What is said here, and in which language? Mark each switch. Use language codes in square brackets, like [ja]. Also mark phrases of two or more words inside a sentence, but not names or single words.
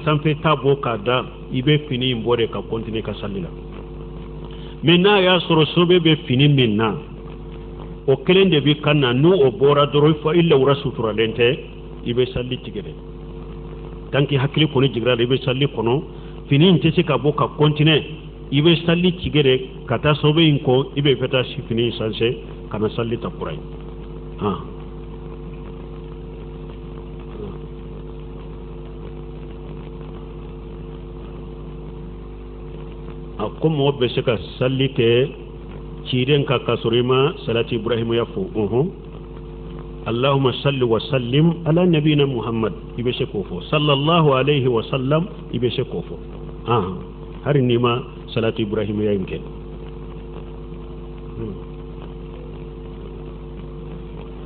[bm] sanfɛ ta bɔ k'a da i bɛ fini in bɔ de ka continuer ka salli la mais n'a y'a sɔrɔ sobe bɛ fini min na o kelen de b'i kan na n'o bɔra dɔrɔn i lawura suturalen tɛ i bɛ salli tigɛ dɛ [fr] tant que [bm] hakili kɔni jigira la i bɛ salli kɔnɔ fini in tɛ se ka bɔ ka continuer i bɛ salli tigɛ de ka taa sobe in kɔ i bɛ fɛ taa fini in sanse ka na salli ta kura ye a ko mɔgɔ bɛ se ka salli kɛ ciden ka sɔrɔ i ma salati ibrahimaya fɔ [ar] اللهم صل وسلم على نبينا محمد [bm] i bɛ se k'o fɔ [ar] صلى الله عليه وسلم [bm] i bɛ se k'o fɔ hari n'i ma salati ibrahimaya in kɛ